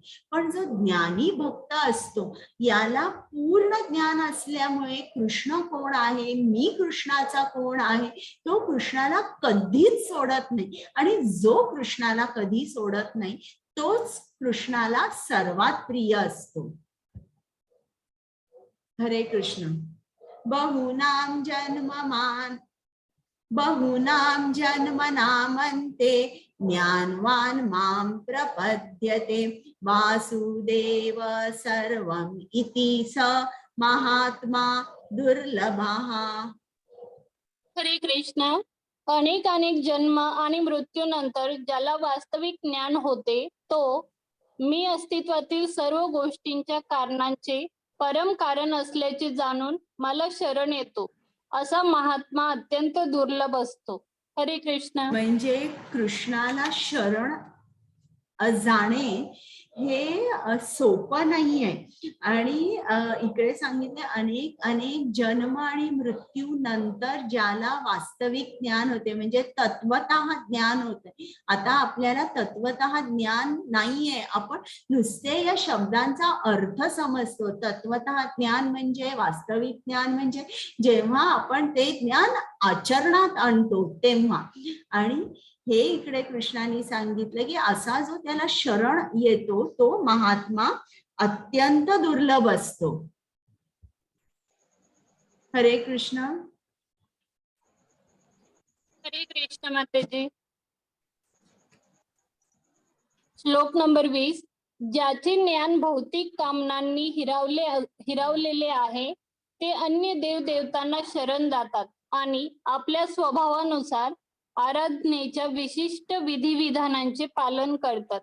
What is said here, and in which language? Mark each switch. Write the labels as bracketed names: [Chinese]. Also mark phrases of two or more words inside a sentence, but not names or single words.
[Marathi] पण जो ज्ञानी भक्त असतो याला पूर्ण ज्ञान असल्यामुळे कृष्ण कोण आहे, मी कृष्णाचा कोण आहे, तो कृष्णाला कधीच सोडत नाही. आणि जो कृष्णाला कधी सोडत नाही तोच कृष्णाला सर्वात प्रिय असतो. हरे कृष्ण. [Sanskrit] बहुनाम जन्मनामन्ते ज्ञानवान मां प्रपद्यते वासुदेव सर्वम इति स महात्मा दुर्लभः. [Marathi] हरे कृष्ण. अनेक जन्म आणि मृत्यूनंतर ज्याला वास्तविक ज्ञान होते तो मी अस्तित्वातील सर्व गोष्टींच्या कारणांचे परम कारण असल्याचे जाणून मला शरण येतो असा महात्मा अत्यंत दुर्लभ असतो. हरे कृष्ण. म्हणजे कृष्णाला शरण जाणे हे सोपं नाहीये. आणि इकडे सांगितले अनेक जन्म आणि मृत्यू नंतर ज्याला वास्तविक ज्ञान होते, म्हणजे तत्वतः ज्ञान होते. आता आपल्याला तत्वतः ज्ञान नाहीये, आपण नुसते या शब्दांचा अर्थ समजतो. तत्वतः ज्ञान म्हणजे, वास्तविक ज्ञान म्हणजे जेव्हा आपण ते ज्ञान आचरणात आणतो तेव्हा. आणि हे इकडे कृष्णाने सांगितलं की असा जो त्याला शरण येतो तो महात्मा अत्यंत दुर्लभ असतो. हरे कृष्ण. हरे कृष्ण मातेजी. श्लोक नंबर 20. ज्याचे ज्ञान भौतिक कामनांनी हिरावलेले आहे ते अन्य देव देवतांना शरण जातात आणि आपल्या स्वभावानुसार आराधनेच्या विशिष्ट विधिविधानांचे पालन करतात.